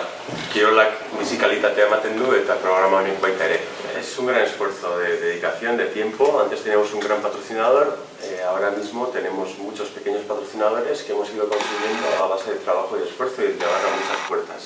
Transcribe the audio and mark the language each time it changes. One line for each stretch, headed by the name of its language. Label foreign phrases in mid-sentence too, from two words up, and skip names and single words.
Basque: Kirolak bizikalitatea ematen du eta programa honek baita ere.
Spanish: Es un gran esfuerzo de dedicación, de tiempo. Antes teníamos un gran patrocinador, ahora mismo tenemos muchos pequeños patrocinadores que hemos ido consiguiendo a base de trabajo y esfuerzo y de llevar a muchas puertas.